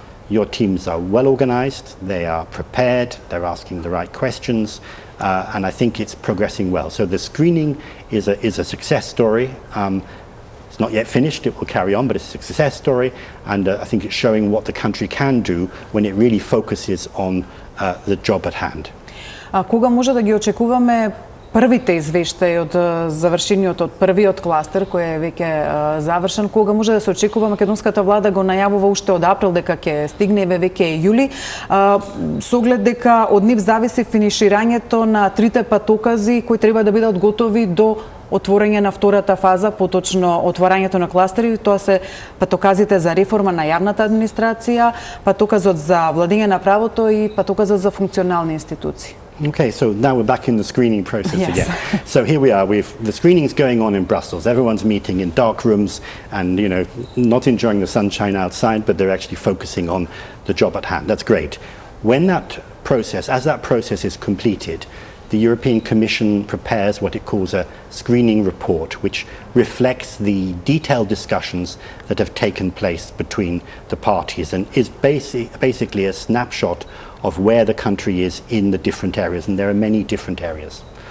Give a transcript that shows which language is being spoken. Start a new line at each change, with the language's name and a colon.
English: Your teams are well organized, they are prepared, they're asking the right questions, and I think it's progressing well. So the screening is a success story. It's not yet finished, it will carry on, but it's a success story, and I think it's showing what the country can do when it really focuses on the job at hand.
Macedonian: Кога може да ги очекуваме првите извештаи од завршениот од првиот кластер кој е веќе завршен? Кога може да се очекува? Македонската влада го најавува уште од април дека ќе стигне веќе јули, со оглед дека од нив зависи финиширањето на 3 патокази кои треба да бидат готови до отворање на втората фаза, поточно отворањето на кластери. Тоа се патоказите за реформа на јавната администрација, патоказот за владење на правото и патоказот за функционални институции.
English: Okay, so now we're back in the screening process Yes. again. So here we are, the screening's going on in Brussels. Everyone's meeting in dark rooms and, not enjoying the sunshine outside, but they're actually focusing on the job at hand. That's great. As that process is completed, the European Commission prepares what it calls a screening report, which reflects the detailed discussions that have taken place between the parties and is basically a snapshot of where the country is in the different areas, and there are many different areas.